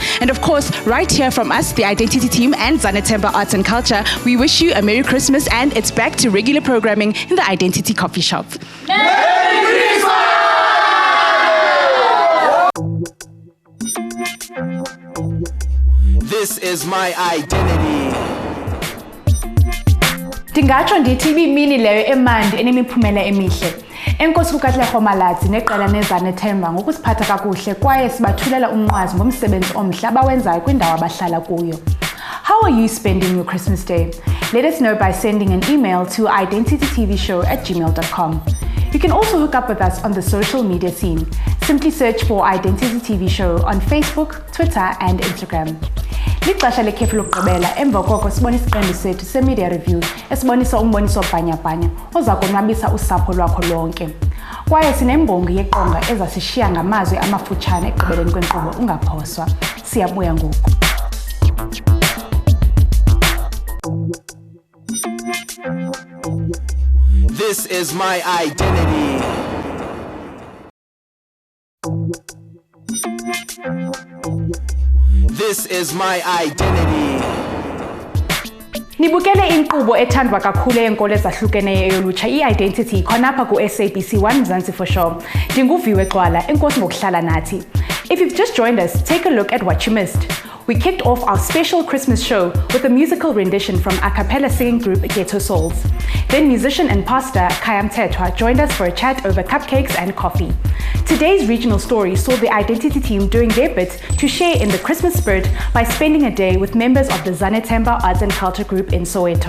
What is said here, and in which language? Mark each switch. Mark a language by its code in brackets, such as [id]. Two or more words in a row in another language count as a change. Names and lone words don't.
[en] And of course, right here from us, the identity team and Zanethemba Arts and Culture, we wish you a Merry Christmas and it's back to regular programming in the Identity Coffee Shop. Merry Christmas! This is my identity. [xh] Ndingatsho ndithi ibimini leyo emandi enemiphumela emihle. Enkosi kukaTlego Malatsi neqela neZanethemba ngokusiphatha kakuhle kwaye sibathulela umnqwazi ngomsebenzi omhle abawenzayo kwindawo abahlala kuyo. [en] How are you spending your Christmas day? Let us know by sending an email to identitytvshow@gmail.com. You can also hook up with us on the social media scene. Simply search for Identity TV Show on Facebook, Twitter and Instagram. [xh] Lixesha lekhefu lokugqibela emva koko sibona isiqendu sethu se- [en] media review [xh] esibonisa umboniso bhanyabhanya oza konwabisa usapho lwakho lonke. Kwaye sinembongi yeqonga ezasishiya ngamazwi amafutshane ekugqibeleni kwenkqubo ungaphoswa. Siyabuya ngoku. [en] This is my identity. This is my identity. [xh] Nibukele inkqubo ethandwa kakhulu yenkolo ezahlukeneyo eyolutsha i-Identity khonapha ku-SABC 1 Mzansians. Ndinguviwe Gcwala, enkosi ngokuhlala nathi. [en] If you've just joined us, take a look at what you missed. We kicked off our special Christmas show with a musical rendition from a cappella singing group Ghetto Souls. Then musician and pastor Khaya Mthethwa joined us for a chat over cupcakes and coffee. Today's regional story saw the Identity team doing their bit to share in the Christmas spirit by spending a day with members of the Zanethemba Arts and Culture group in Soweto.